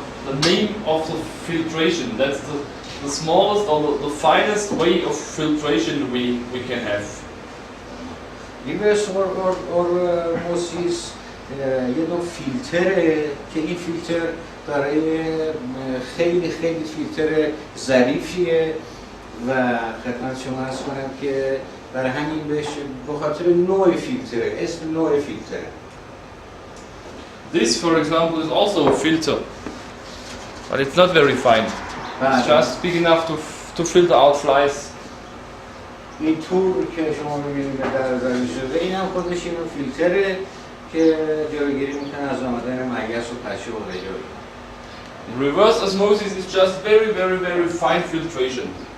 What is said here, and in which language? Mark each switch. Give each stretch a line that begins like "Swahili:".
English: The name of the filtration, that's the smallest or the finest way of filtration we can have.
Persian: ریورس اورموسیس یه نوع فیلتره که این فیلتر برای خیلی فیلتر ظریفیه و خدمت شما عرض کنم که برای همین بهش به خاطر نوع فیلتره، اسم نوع فیلتره.
English: This, for example, is also a filter, but it's not very fine. It's just big enough to filter out flies.
Persian: این تور که شما می‌بینید در زمین شده این هم خودش این فیلتره که جلوگیری میکنه از آمدن مگس و پشه و غیره.
English: Reverse osmosis is just very fine filtration.